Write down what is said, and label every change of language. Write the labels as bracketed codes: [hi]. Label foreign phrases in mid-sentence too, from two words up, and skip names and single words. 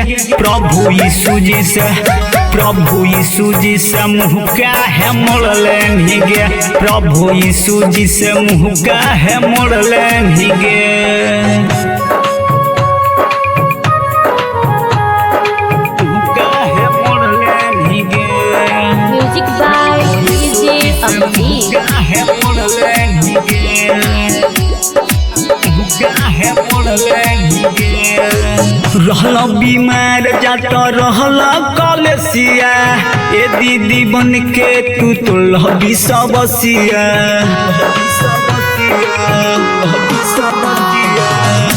[mag] प्रभु यीशु जी से, प्रभु यीशु जी से मुँह काहे मोड़ले गे। प्रभु यीशु जी से मुँह काहे मोड़ले गे। [en] Music by DJ Abhijeet. [mag] काहे मोड़ले भिगे, काहे मोड़ले भिगे। रहला बीमार जात रहला कलेसिया, ए दीदी बन के तू तो लहबी सबसिया।